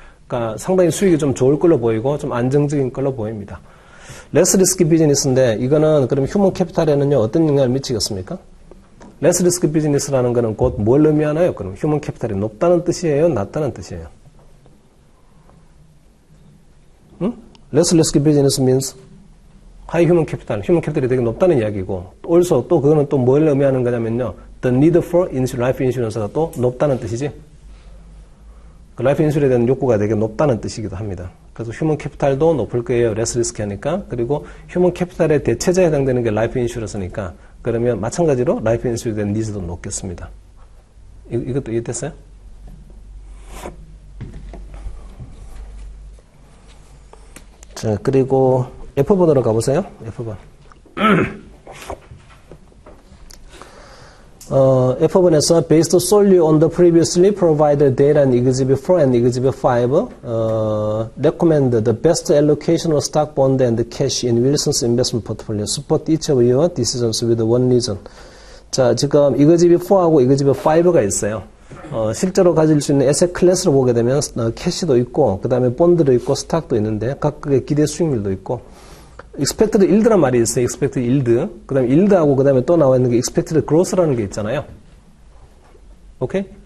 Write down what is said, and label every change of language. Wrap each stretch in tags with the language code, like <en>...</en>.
<ko>그러니까 상당히 수익이 좀 좋을 걸로 보이고 좀 안정적인 걸로 보입니다. 레스 리스크 비즈니스인데 이거는 그럼 휴먼 캐피탈에는요 어떤 영향을 미치겠습니까? 레스 리스크 비즈니스라는 거는 곧 뭘 의미하나요? 그럼 휴먼 캐피탈이 높다는 뜻이에요? 낮다는 뜻이에요? 응?</ko> <en>레스 리스크 비즈니스 means high human capital.</en> <ko>휴먼 캐피탈이 되게 높다는 이야기고, also 또 그거는 또 뭘 의미하는 거냐면요,</ko> <en>the need for life insurance</en> <ko>가 또 높다는 뜻이지. 라이프 인슈런스에 대한 욕구가 되게 높다는 뜻이기도 합니다. 그래서 휴먼 캐피탈도 높을 거예요. 레스 리스크 하니까. 그리고 휴먼 캐피탈의 대체제에 해당되는 게 라이프 인슈런스니까, 그러면 마찬가지로 라이프 인슈런스에 대한 니즈도 높겠습니다. 이것도 이해됐어요? 자, 그리고 F번으로 가보세요. F번. F번에서</ko> <en>based solely on the previously provided data in Exhibit 4 and Exhibit 5, recommend the best allocation of stock, bond, and cash in Wilson's investment portfolio. Support each of your decisions with one reason.</en> <ko>자, 지금 Exhibit 4하고 Exhibit 5가 있어요. 실제로 가질 수 있는 에셋 클래스로 보게 되면 캐시도 있고, 그 다음에 본드도 있고, 스탁도 있는데 각각의 기대 수익률도 있고,</ko> <en>expected yield</en> <ko>란 말이 있어요.</ko> <en>expected yield.</en> <ko>그 다음에 yield하고 그 다음에 또 나와 있는 게</ko> <en>expected growth</en> <ko>라는 게 있잖아요. 오케이?</ko>